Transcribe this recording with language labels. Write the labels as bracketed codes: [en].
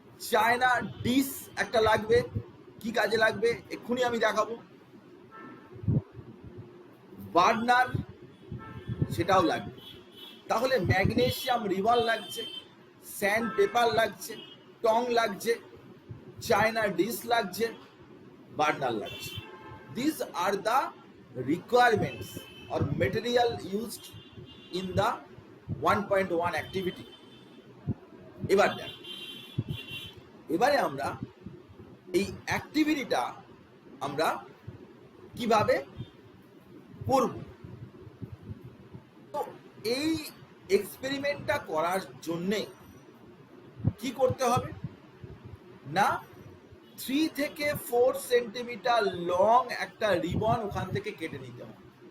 [bn] China dish একটা লাগবে, কি কাজে লাগবে এক্ষুনি আমি দেখাবো। বার্নার সেটাও লাগবে। তাহলে ম্যাগনেসিয়াম রিবন লাগছে, স্যান্ড পেপার লাগছে, টং লাগছে, চায়না ডিশ লাগছে, বার্নার লাগছে। [en] This are the requirements or material used in the 1.1 activity. [bn] এবার দেখ, এবারে আমরা এই অ্যাক্টিভিটিটা আমরা কিভাবে করব। তো এই এক্সপেরিমেন্টটা করার জন্যে কি করতে হবে না, 3 থেকে 4 সেন্টিমিটার লং একটা রিবন ওখান থেকে কেটে নিতে হবে।